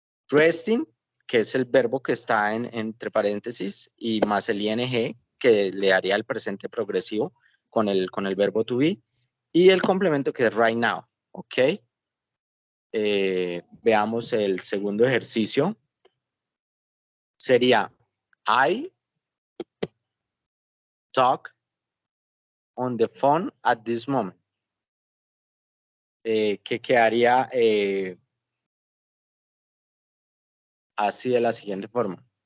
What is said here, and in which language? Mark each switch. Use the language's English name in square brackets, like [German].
[Spanish] Resting, que es el verbo que está entre paréntesis, y más el ing, que le daría el presente progresivo con el verbo to be. Y el complemento, que es right now. ¿Ok? Veamos el segundo ejercicio. Sería [English] I talk on the phone at this moment. [Spanish] Que quedaría así de la siguiente forma.